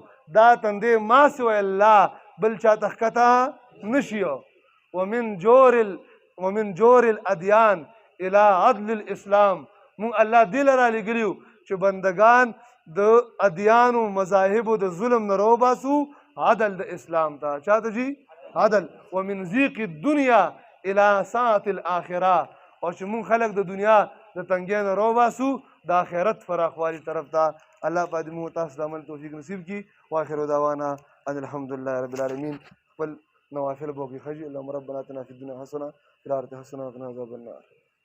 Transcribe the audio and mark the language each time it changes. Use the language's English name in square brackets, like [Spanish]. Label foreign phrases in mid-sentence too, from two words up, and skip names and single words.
[Pashto] دا تندې [Arabic] ما سوی الله [Pashto] بل چاته ښکته نه شي. [Arabic] ومن جور الادیان الى عدل الاسلام. [Pashto] مونږ الله دې له رالیږلي یو چې بندگان د ادیانو مذاهبو د ظلم نه روباسو عدل د اسلام ته. چاته جي؟ عدل. [Arabic] ومن ضیق الدنیا الى ساعة الاخره. [Pashto] او چې مونږ خلک د دنیا د تنګۍ نه روباسو د آخرت فراخوالي طرف ته. الله پاک دې مونږ تاسو د عمل توفیق نصیب کړي. [Arabic] واخر دعوانا ان الحمد لله رب العالمین. [Pashto] خپل نوافل به وکړئ ښه جي. [Arabic] اللهم ربنا اتنا فی الدنیا حسنه وفي الآخرة حسنه وقنا عذاب النار.